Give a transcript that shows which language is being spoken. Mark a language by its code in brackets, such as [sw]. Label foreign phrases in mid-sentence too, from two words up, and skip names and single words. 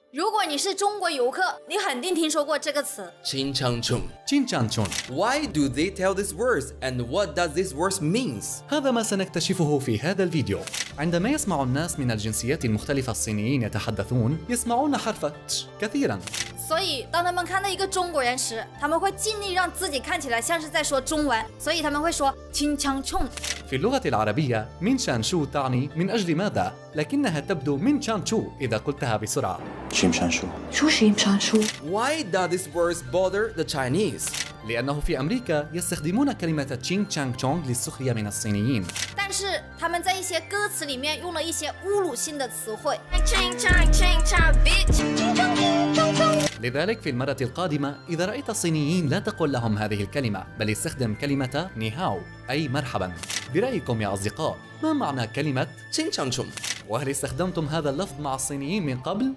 [zh] 如果你是中国游客，你肯定听说过这个词。 Chingchangchung. تشينشانشون. [en] Why do they tell this words and what does this word means? [ar] هذا ما سنكتشفه في هذا الفيديو. عندما يسمع الناس من الجنسيات المختلفة الصينيين يتحدثون يسمعون حرف تش كثيرا. [zh] 所以当他们看到一个中国人时，他们会尽力让自己看起来像是在说中文，所以他们会说清腔冲。 [ar] في اللغة العربية من شان شو تعني من أجل ماذا، لكنها تبدو من شان شو إذا قلتها بسرعة. [en] Why does this word bother the Chinese? [ar] لأنه في أمريكا يستخدمون كلمة تشينغ تشانغ تشونغ للسخرية من الصينيين. [zh] 但是他们在一些歌词里面用了一些侮辱性的词汇。 [ar] لذلك في المرة القادمة إذا رأيت الصينيين لا تقل لهم هذه الكلمة، بل استخدم كلمة نيهاو أي مرحبا. برأيكم يا أصدقاء ما معنى كلمة Chingchangchung. وهل استخدمتم هذا اللفظ مع الصينيين من قبل؟